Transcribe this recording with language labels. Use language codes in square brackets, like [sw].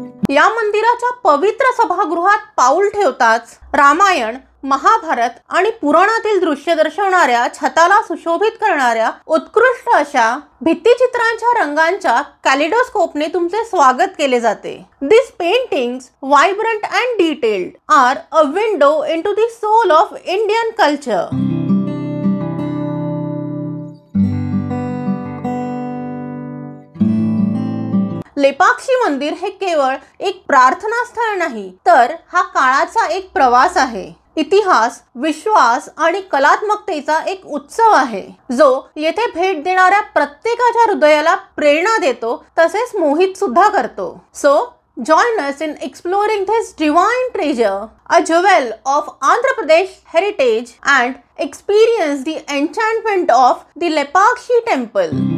[mr] या मंदिराच्या पवित्र सभागृहात पाऊल ठेवताच रामायण, महाभारत आणि पुराणातील दृश्य दर्शवणाऱ्या, छताला सुशोभित करणाऱ्या उत्कृष्ट अशा भित्तिचित्रांच्या रंगांच्या कॅलिडोस्कोपने तुमचे स्वागत केले जाते। [en] These paintings, vibrant and detailed, are a window into the soul of Indian culture. [mr] Lepakshi मंदिर हे केवळ एक प्रार्थना स्थळ नाही, तर हा काळाचा एक प्रवास आहे। इतिहास, विश्वास आणि कलात्मकतेचा एक उत्सव आहे जो येथे भेट देणाऱ्या प्रत्येकाच्या हृदयाला प्रेरणा देतो तसेच मोहित सुद्धा करतो। [en] So join us in exploring this divine treasure, a jewel of Andhra Pradesh heritage, and experience the enchantment of the Lepakshi temple.